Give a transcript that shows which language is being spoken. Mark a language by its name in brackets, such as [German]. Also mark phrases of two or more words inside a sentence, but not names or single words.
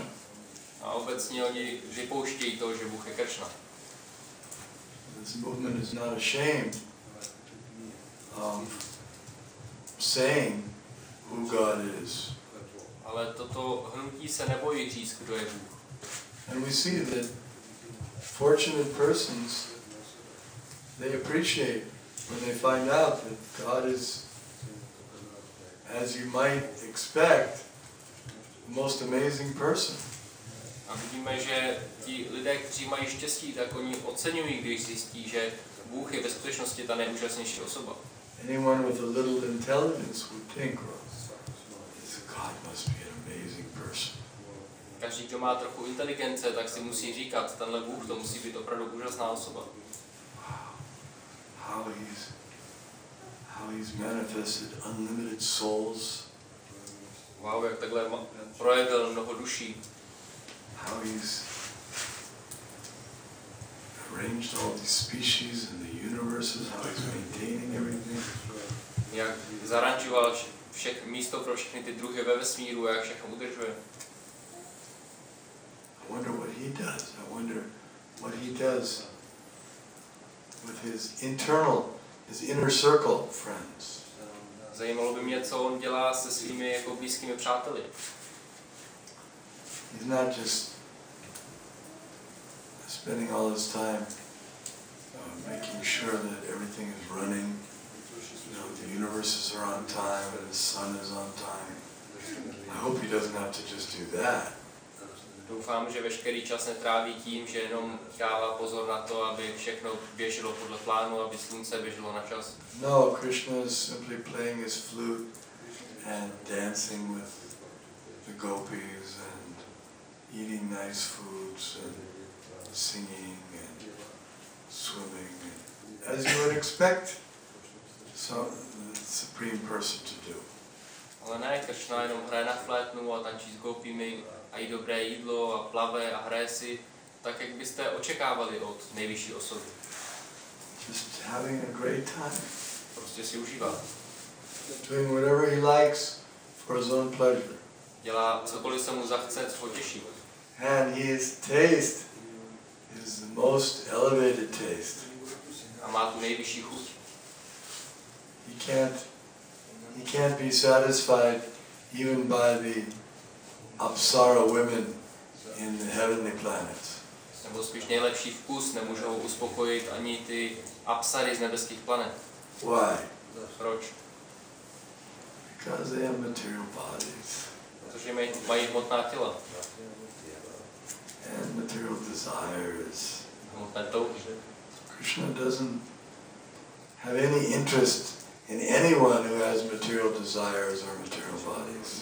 [Czech] A obecně oni vypouštějí to, že Bůh je Kršna. [English] This movement is not ashamed of saying who God is. [Czech] Ale toto hnutí se nebojí říct, kdo je Bůh. [English] And we see that fortunate persons, they appreciate when they find out that God is, as you might expect, the most amazing person. [Czech] A vidíme, že ti lidé, kteří mají štěstí, tak oni oceňují, když zjistí, že Bůh je ve skutečnosti ta nejúžasnější osoba. [English] Anyone with a little intelligence would think, well, God must be an amazing person. [Czech] Každý, kdo má trochu inteligence, tak si musí říkat, tenhle Bůh, to musí být opravdu úžasná osoba. [English] How he's manifested unlimited souls. [Czech] Wow, jak takhle projevil mnoho duší. [English] How he's arranged all these species in the universes, how he's maintaining everything. [Czech] Jak zarančoval místo pro všechny ty druhy ve vesmíru a jak všechno udržuje. [English] I wonder what he does. I wonder what he does with his inner circle friends. [Czech] Zajímalo by mě, co on dělá se svými jako blízkými přáteli. [English] He's not just spending all his time making sure that everything is running. You know, the universes are on time and the sun is on time. I hope he doesn't have to just do that. [Czech] Doufám, že veškerý čas netráví tím, že jenom dává pozor na to, aby všechno běželo podle plánu, aby slunce běželo na čas. [English] No, Krishna is simply playing his flute and dancing with the gopis and eating nice foods and singing and swimming, as you would expect the Supreme Person to do. [Czech] Ale ne, Kršna jenom hraje na flétnu a tančí s gopimi a jí dobré jídlo a plave a hraje si, tak jak byste očekávali od nejvyšší osoby. [English] Just having a great time. [Czech] Prostě si užívá. [English] Doing whatever he likes for his own pleasure. [Czech] Dělá cokoliv se mu zachce, co ho těší. [English] And his taste is the most elevated taste. [Czech] A má tu nejvyšší chuť. [English] He can't be satisfied even by the Apsara women in the heavenly planets. [Czech] Nebo spíš nejlepší vkus, nemůžou uspokojit ani ty apsary z nebeských planet. [English] Why? [Czech] Proč? [English] Because they have material bodies. [Czech] Protože mají hmotná těla. [English] And material desires. [Czech] Hmotné touhy. [English] Krishna doesn't have any interest in anyone who has material desires or material bodies.